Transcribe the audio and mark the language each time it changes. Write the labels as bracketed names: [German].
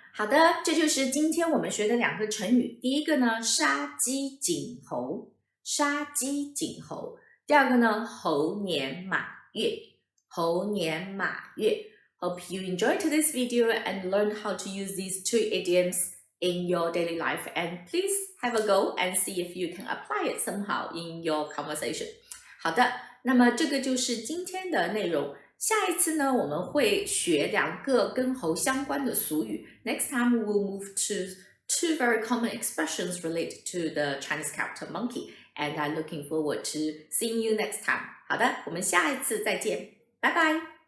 [Chinese] 好的，这就是今天我们学的两个成语。第一个呢，杀鸡儆猴，杀鸡儆猴。第二个呢，猴年马月，猴年马月。 [English] Hope you enjoyed this video and learned how to use these two idioms in your daily life. And please have a go and see if you can apply it somehow in your conversation. [Chinese] 好的，那么这个就是今天的内容。下一次呢，我们会学两个跟猴相关的俗语。 [English] Next time we will move to two very common expressions related to the Chinese character monkey. And I'm looking forward to seeing you next time. [Chinese] 好的，我们下一次再见，拜拜。